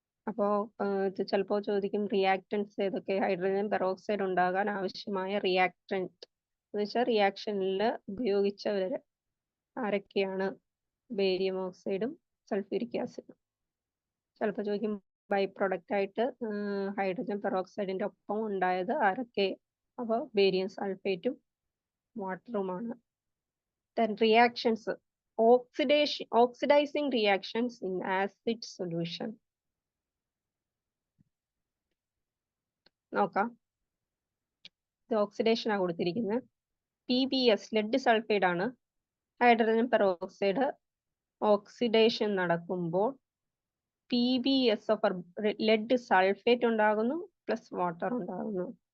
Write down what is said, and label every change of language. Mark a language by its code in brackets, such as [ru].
[ml] അപ്പോൾ ഇത് ചിലപ്പോൾ ചോദിക്കും റിയാക്ടൻസ് ഏതൊക്കെ, ഹൈഡ്രജൻ പെറോക്സൈഡ് ഉണ്ടാകാൻ ആവശ്യമായ റിയാക്ടൻറ്റ് എന്ന് വെച്ചാൽ റിയാക്ഷനിൽ ഉപയോഗിച്ചവർ ആരൊക്കെയാണ്? ബേരിയം ഓക്സൈഡും സൾഫ്യൂരിക് ആസിഡും. ചിലപ്പോൾ ചോദിക്കും ബൈ പ്രൊഡക്റ്റ് ആയിട്ട് ഹൈഡ്രജൻ പെറോക്സൈഡിന്റെ ഒപ്പം ഉണ്ടായത് ആരൊക്കെ? അപ്പോൾ barium സൾഫേറ്റും വാട്ടറുമാണ്. [en] Then reactions, oxidizing reactions in acid solution. [ml] നോക്കാം, ഇത് ഓക്സിഡേഷൻ ആണ് കൊടുത്തിരിക്കുന്നത്. PbS ലെഡ് സൾഫൈഡ് ആണ്. ഹൈഡ്രജൻ പെറോക്സൈഡ് ഓക്സിഡേഷൻ നടക്കുമ്പോൾ PbS ഓഫ് ലെഡ് സൾഫേറ്റ് ഉണ്ടാകുന്നു പ്ലസ് വാട്ടർ ഉണ്ടാകുന്നു.